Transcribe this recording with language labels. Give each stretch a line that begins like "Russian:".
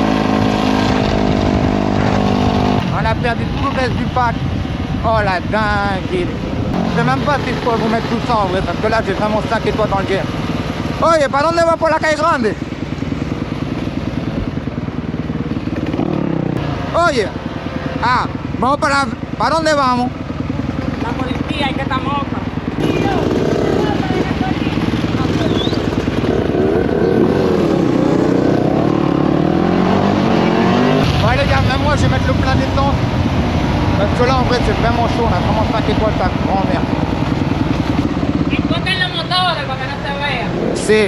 French: On a perdu tout le reste du pack. Oh la dingue. Je sais même pas si je peux vous mettre tout ça en vrai parce que là j'ai vraiment 5 étoiles dans le guet.
Spanish: Oye, ¿para dónde va por la calle grande? Oye, vamos ¿para dónde vamos? La policía, hay que estar moca.
French: Ouais les gars, même moi je vais mettre le plein d'essence. Parce que là en vrai c'est vraiment chaud, on a vraiment 5 étoiles, ta grand-mère.
Spanish: Enfoca en los motores para que no se vea.